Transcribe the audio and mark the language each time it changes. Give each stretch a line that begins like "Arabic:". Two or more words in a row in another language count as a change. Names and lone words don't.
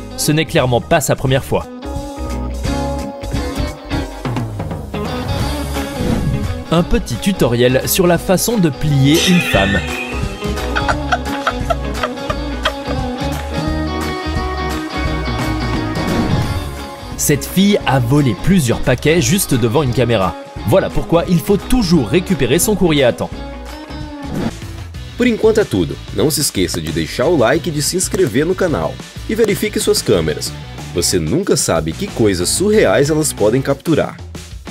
French: Ce n'est clairement pas sa première fois. Un petit tutoriel sur la façon de plier une femme. Cette fille a volé plusieurs paquets juste devant une caméra. Voilà pourquoi il faut toujours récupérer son courrier à temps.
Portuguese: Por enquanto é tudo. Não se esqueça de deixar o like e de se inscrever no canal. E verifique suas câmeras. Você nunca sabe que coisas surreais elas podem capturar.